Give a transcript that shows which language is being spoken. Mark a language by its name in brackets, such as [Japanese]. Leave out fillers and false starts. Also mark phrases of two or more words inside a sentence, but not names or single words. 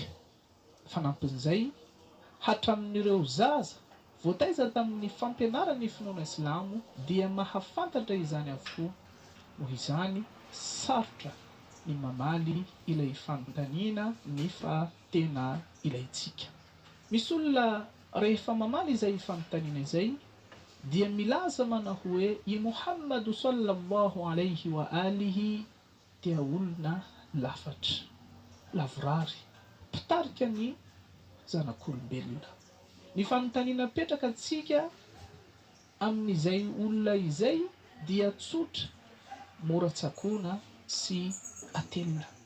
[Malagasy] Fanampin'izay hatramin'ireo zaza voataiza tamin'ny fampianarany finoana Islamo dia mahafantatra izany avokoa. Noho izany sarotra ny mamaly ilay fanontaniana nefa tena ilayntsika. Misy olona rehefa mamaly izay fanontaniana izay dia milaza mana hoe i Muhammadu [Arabic] صلى الله عليه وآله [Malagasy] dia olona lafatra, lavorary, mpitarika ny zanak'olombelona. Ny fanontaniana petraka antsika amin'izay olona izay dia tsotra, mora tsakoana sy atelina.